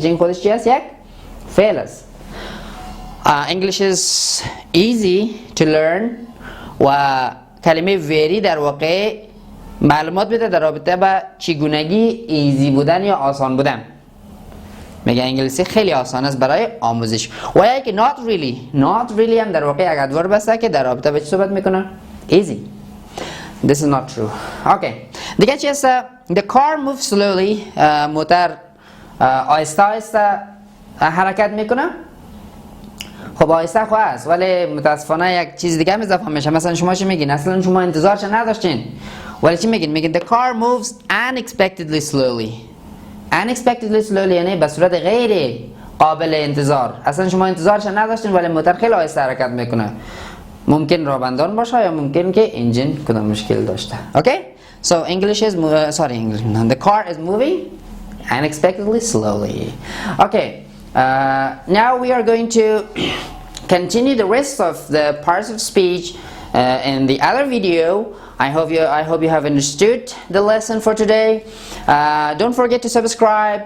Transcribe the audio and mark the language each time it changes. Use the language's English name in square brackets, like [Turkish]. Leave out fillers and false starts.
[Persian] teaching خودش چی است؟ یک فعل است. [English] English is easy to learn [Persian] و کلمه very در واقع معلومات میده در رابطه با چگونگی ایزی بودن یا آسان بودن. میگه انگلیسی خیلی آسان است برای آموزش. و یا که [English] not really [Persian] هم در واقع یک ادورب است که در رابطه با چی صحبت میکنه؟ easy. [English] This is not true. Okay. [Persian] دیگه چی است؟ [English] The car moves slowly. [Persian] موتر آهسته آهسته حرکت میکنه. خب آهسته خواهد است ولی متاسفانه یک چیز دیگه هم اضافه میشه. مثلا شما چی میگین؟ اصلا شما انتظارش نداشتین ولی چی میگین؟ میگین [English] the car moves unexpectedly slowly. unexpectedly slowly [Persian] یعنی به صورت غیر قابل انتظار. اصلا شما انتظارش نداشتین ولی موتر خیلی آهسته حرکت میکنه. ممکن رابندان باشه یا ممکن که انجین کدام مشکل داشته. [English] Okay? So English is the car is moving unexpectedly slowly. Okay. Now we are going to continue the rest of the parts of speech in the other video. I hope you have understood the lesson for today. Don't forget to subscribe.